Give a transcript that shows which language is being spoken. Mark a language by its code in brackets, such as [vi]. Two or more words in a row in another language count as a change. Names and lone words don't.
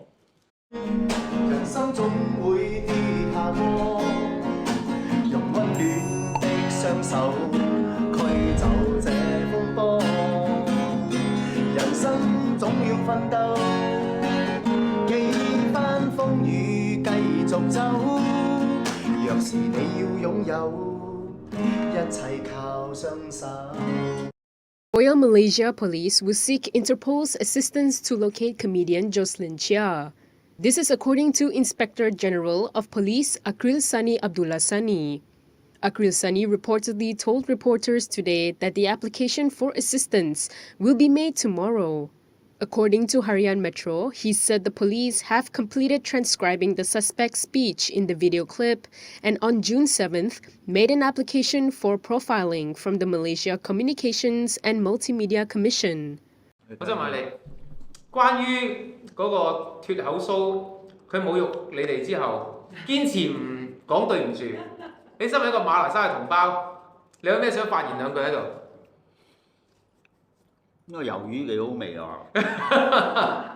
[yue] 人生總會跌下坡，用溫暖的雙手驅走這風波。人生總要奮鬥，幾番風雨繼續走。若是你要擁有，一切靠雙手。 [en] Royal Malaysia Police will seek Interpol's assistance to locate comedian Jocelyn Chia. This is according to Inspector General of Police Akril Sani Abdullah Sani. Akril Sani reportedly told reporters today that the application for assistance will be made tomorrow. According to Harian Metro, he said the police have completed transcribing the suspect's speech in the video clip and on June 7th made an application for profiling from the Malaysia Communications and Multimedia Commission. [yue] 我想問你，關於嗰個脱口蘇，佢侮辱你哋之後，堅持唔講對唔住，你身為一個馬來西亞同胞，你有咩想發言兩句喺度？呢個魷魚幾好味啊！